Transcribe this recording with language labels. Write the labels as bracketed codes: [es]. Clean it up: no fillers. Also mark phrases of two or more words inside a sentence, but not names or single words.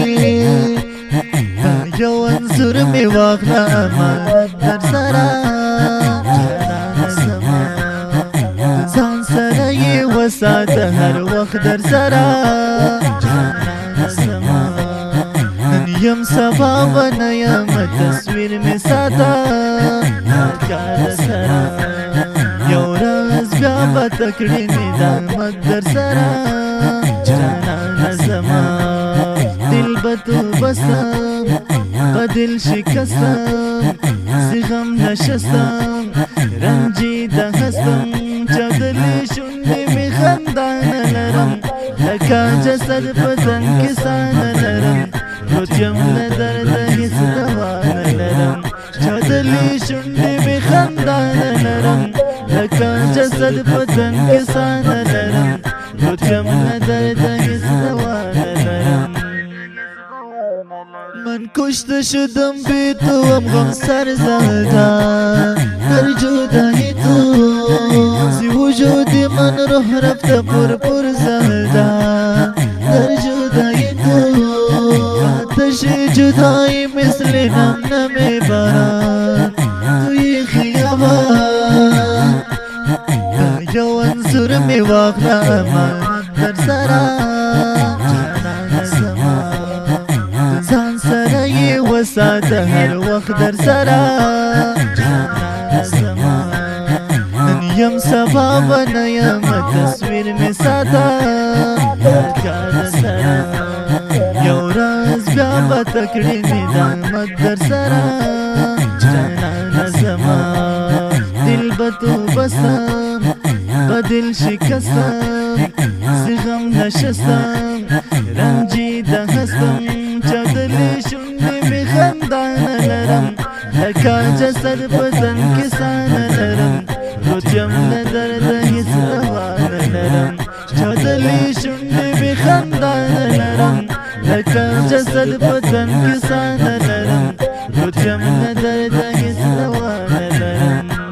[ps] یو انځور می واخله امانت در سره جانانه زما ځان سره یې وساته هر وخت در سره جانانه زما نن یم سبا به نه یم تصویر می ساته هر کار در سره یو ورځ بیا به ته کړې مې د احمد در سره جانانه [fa] زما دل به تو بستم به دل شکستم زی غم نشستم رنجیده هستم چاودلې [ps] شونډې مې خندا نه لرم لکه جسد په ځان کې ساه نه لرم روت یم له درده هېڅ دوا نه لرم چاودلې شونډې مې خندا نه لرم لکه جسد په ځان کې ساه نه لرم روت یم له درده هېڅ دوا نه لرم [fa] من کشته شدم بی تو ام غم سر زده در جدایی تو زی وجودی من روح رفته پر زده در جدایی تو آتش جدایی مثل نم نم باران توی خیابان [ps] یو انځور می واخله امانت در سره جانانه زما ځان سره یې وساته هر وخت در سره جانانه زما نن یم سبا به نه یم تصویر می ساته هر کار در سره یو ورځ بیا به ته کړې مې د احمد در سره جانانه [fa] زما دل به تو بستم به دل شکستم زی غم نشستم رنجیده هستم چاودلې [ps] شونډې مې خندا نه لرم لکه جسد په ځان کې ساه نه لرم روت یم له درده هېڅ دوا نه لرم چاودلې شونډې مې خندا نه لرم لکه جسد په ځان کې ساه نه لرم روت یم له درده هېڅ دوا نه لرم